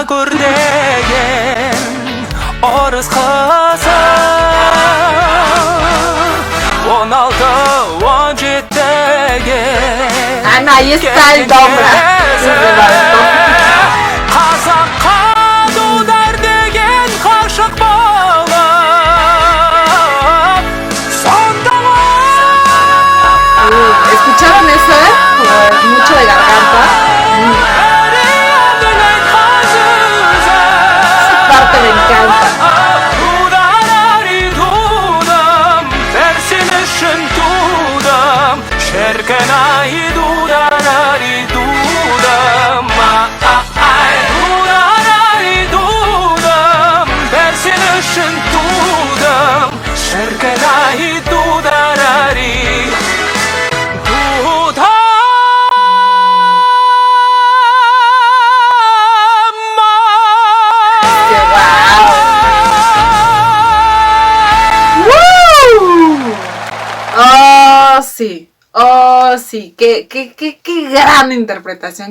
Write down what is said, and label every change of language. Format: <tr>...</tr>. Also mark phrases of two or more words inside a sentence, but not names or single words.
<es>Oruz kasa 16-17'ge Ana, ahí está el Dombra.</es> <kk>Қазаққа дудар деген қашық болып сонда</kk> <es>¿Escucharon eso, mucho de garganta. Esa parte me encanta. Şerkenay dudarari dudam dudarari dudam dersin ışın dudam Şerkenay dudarari dudam Oh, sí. Oh, sí. Qué gran interpretación.</es>